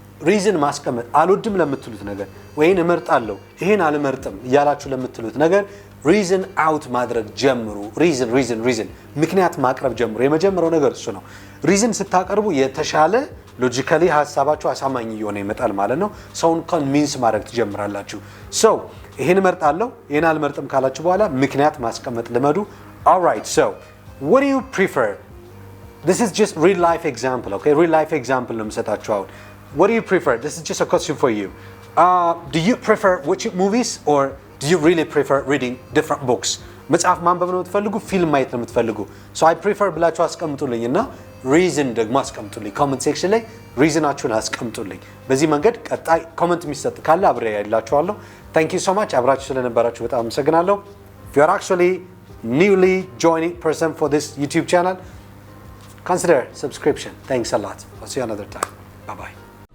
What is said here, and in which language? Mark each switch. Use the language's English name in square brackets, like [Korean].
[Amharic] ሪዝን ማስቀመጥ አልወድም ለምትሉት ነገር ወይን እመርጣለሁ ይሄን አልመርጥም እያላችሁ ለምትሉት ነገር ሪዝን አውት ማድረግ ጀምሩ። ሪዝን ምክንያት ማቅረብ ጀምሩ። የመጀመሪያው ነገር እሱ ነው። ሪዝን ስታቀርቡ የተሻለ ሎጂካሊ ሐሳባችሁ አሳማኝ እየሆነ ይመጣል ማለት ነው። ሰውን ኮንቪንስ ማድረግ ትጀምራላችሁ። so ይሄን እመርጣለሁ ይሄን አልመርጥም ካላችሁ በኋላ ምክንያት ማስቀመጥ ልመዱ። [English] all right, so what do you prefer? This is just real life example, okay? Real life example ነው [Amharic] የምሰጣችሁ አሁን። [English] What do you prefer? This is just a question for you. Do you prefer watching movies or do you really prefer reading different books? [Amharic] መጽሐፍ ማንበብ ነው የምትፈልጉ ፊልም ማየት ነው የምትፈልጉ? [English] So I prefer [Amharic] ብላችሁ አስቀምጡልኝ እና [English] reason [Amharic] ደግሞ አስቀምጡልኝ [English] comment section [Amharic] ላይ reasonአችሁን አስቀምጡልኝ። በዚህ መንገድ ቀጣይ comment የሚሰጥ ካለ አብሬ ያላችኋለሁ። [English] Thank you so much [Amharic] አብራችሁ ስለነበራችሁ በጣም አመሰግናለሁ። [English] If you are actually newly joining person for this YouTube channel, consider subscription. Thanks a lot. I'll see you another time. Bye bye.